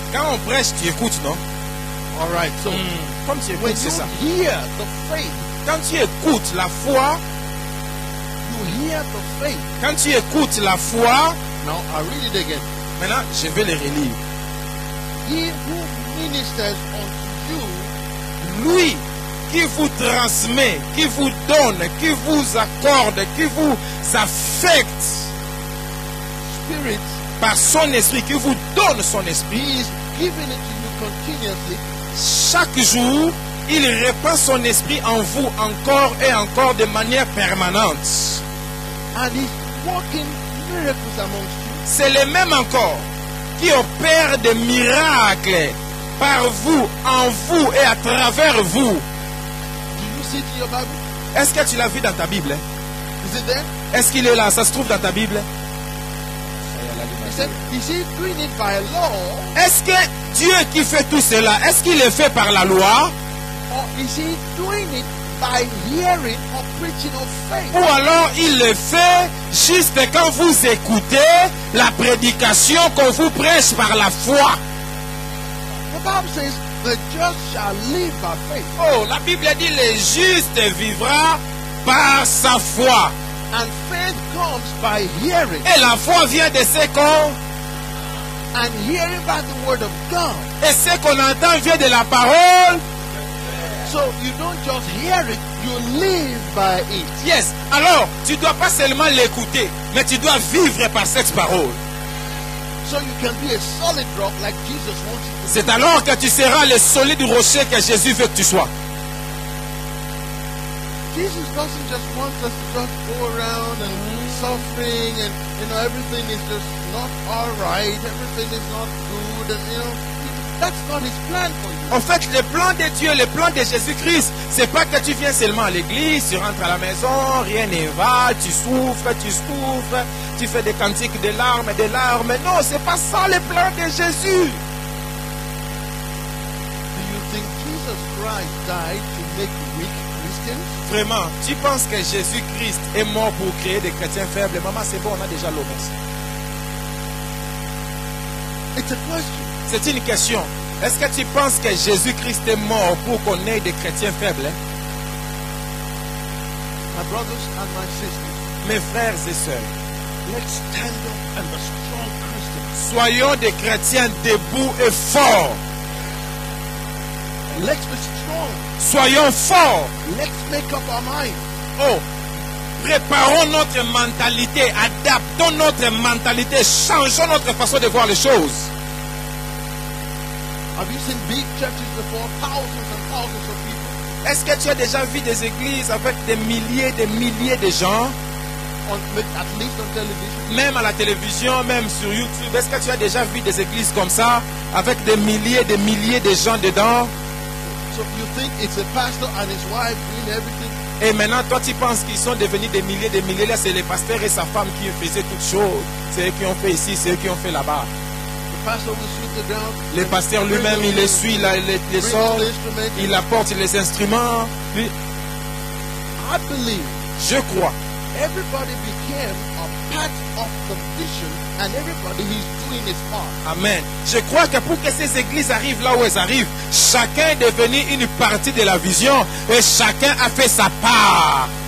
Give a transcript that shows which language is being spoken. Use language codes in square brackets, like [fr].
[fr] Quand on prêche, tu écoutes, non? [en] All right. So [fr] Comme tu [en] when [fr] écoutes, c'est ça. [en] you hear the faith, [fr] Quand tu écoutes la foi, [en] you hear the faith. [fr] quand tu écoutes la foi, [en] Now I read it again. [fr] maintenant, je vais le relire. [en] He who ministers unto you [fr] Lui qui vous transmet, qui vous donne, qui vous accorde, qui vous affecte [en] Spirit, [fr] par son esprit, qui vous donne son [en] he [fr] esprit, [en] is giving it to you continuously. [fr] chaque jour, il répand son esprit en vous encore et encore de manière permanente. [en] And he's working miracles amongst you. [fr] C'est le même encore qui opère des miracles par vous, en vous et à travers vous. [en] Do you see it in your Bible? [fr] Est-ce que tu l'as vu dans ta Bible? [en] Is it there? [fr] Est-ce qu'il est là? Ça se trouve dans ta Bible? [en] He said, is he doing it by law [fr] Est-ce que Dieu qui fait tout cela, est-ce qu'il le fait par la loi? [en] or is he doing it by hearing or preaching of faith? [fr] Ou alors il le fait juste quand vous écoutez la prédication qu'on vous prêche par la foi? [en] The Bible says, the just shall live by faith. [fr] Oh, la Bible dit le juste vivra par sa foi. [en] And faith comes by hearing. [fr] Et la foi vient de ce qu'on... [en] and hearing by the word of God. [fr] Et ce qu'on entend vient de la parole. [en] So you don't just hear it, you live by it. Yes. [fr] Alors, tu dois pas seulement l'écouter, mais tu dois vivre par cette parole. [en] So you can be a solid rock like Jesus wants you to be. [fr] C'est alors que tu seras le solide rocher que Jésus veut que tu sois. [en] Jesus doesn't just want us to just go around and suffering and everything is just not all right, everything is not good, and that's not his plan for you. [fr] En fait, le plan de Dieu, le plan de Jésus-Christ, c'est pas que tu viens seulement à l'église, tu rentres à la maison, rien ne va, tu souffres, tu fais des cantiques de larmes. Non, c'est pas ça le plan de Jésus. [en] Do you think Jesus Christ died to make weak Christians? [fr] Vraiment, tu penses que Jésus-Christ est mort pour créer des chrétiens faibles? Maman, c'est bon, on a déjà l'eau, merci. [en] It's a question. [fr] C'est une question. Est-ce que tu penses que Jésus-Christ est mort pour qu'on ait des chrétiens faibles? [en] My brothers and my sisters, [fr] Mes frères et sœurs, [en] let's stand up and be strong Christians. [fr] soyons des chrétiens debout et forts. [en] Let's be strong. [fr] Soyons forts. [en] Let's make up our mind. [fr] Oh, préparons notre mentalité, adaptons notre mentalité, changeons notre façon de voir les choses. [en] Have you seen big churches before? Thousands and thousands of people. [fr] Est-ce que tu as déjà vu des églises avec des milliers de gens, [en] At least on television. [fr] même à la télévision, même sur YouTube? Est-ce que tu as déjà vu des églises comme ça, avec des milliers de gens dedans? [en] So you think it's a pastor and his wife doing everything? [fr] Et maintenant, toi, tu penses qu'ils sont devenus des milliers. Là, c'est le pasteur et sa femme qui faisaient toutes choses. C'est eux qui ont fait ici, c'est eux qui ont fait là-bas. [en] The pastor will sweep the ground. [fr] Le pasteur lui-même, il essuie les sorts, il apporte les instruments. Puis, [en] I believe [fr] je crois. [en] everybody became a part of the vision and everybody is doing his part. Amen. [fr] Je crois que pour que ces églises arrivent là où elles arrivent, chacun est devenu une partie de la vision et chacun a fait sa part.